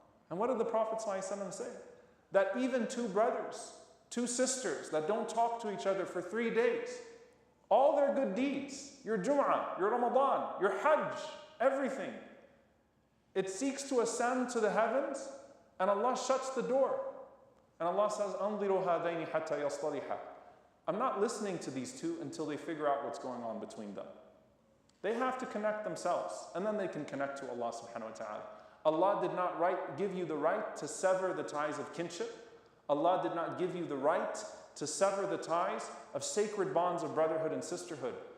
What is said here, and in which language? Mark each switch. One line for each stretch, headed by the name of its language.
English: And what did the Prophet ﷺ say? That even two brothers, two sisters that don't talk to each other for 3 days, all their good deeds, your Jummah, your Ramadan, your Hajj, everything, it seeks to ascend to the heavens, and Allah shuts the door. And Allah says,
Arabic: أَنظِرُوا هَذَيْنِ حَتَّى يَصْطَلِحَا.
English: I'm not listening to these two until they figure out what's going on between them. They have to connect themselves, and then they can connect to Allah subhanahu wa ta'ala. Allah did not give you the right to sever the ties of kinship. Allah did not give you the right to sever the ties of sacred bonds of brotherhood and sisterhood.